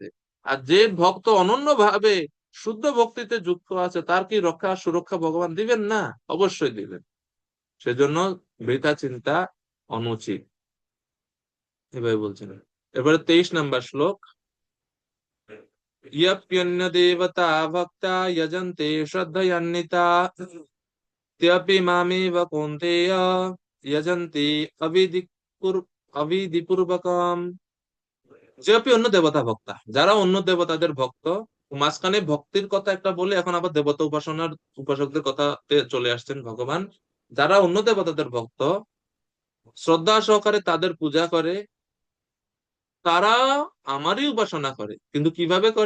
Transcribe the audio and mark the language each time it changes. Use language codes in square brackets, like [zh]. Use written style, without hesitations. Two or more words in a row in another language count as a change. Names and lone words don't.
[bn] আর যে ভক্ত অনন্য ভাবে শুদ্ধ ভক্তিতে যুক্ত আছে, তার কি রক্ষা সুরক্ষা ভগবান দিবেন না? অবশ্যই দিবেন। সেজন্য বৃথা চিন্তা অনুচিত, এভাবে বলছেন। এবারে 23 নম্বর শ্লোক। [sa] ইয়প্যন্য দেবতা ভক্তা যজন্তে শ্রদ্ধয়ান্বিতা त्यपि मामेव कौन्तेय यजन्ति अविधिपूर्वकम्। [bn] যে আপনি [sa] অন্য দেবতা ভক্তা, [bn] যারা অন্য দেবতাদের ভক্ত, মাঝখানে ভক্তির কথা একটা বলে এখন আবার দেবতা উপাসনার উপাসকদের কথাতে চলে আসছেন ভগবান। যারা অন্য দেবতাদের ভক্ত, শ্রদ্ধা সহকারে তাদের পূজা করে, তারা আমারই উপাসনা করে, কিন্তু কিভাবে করে?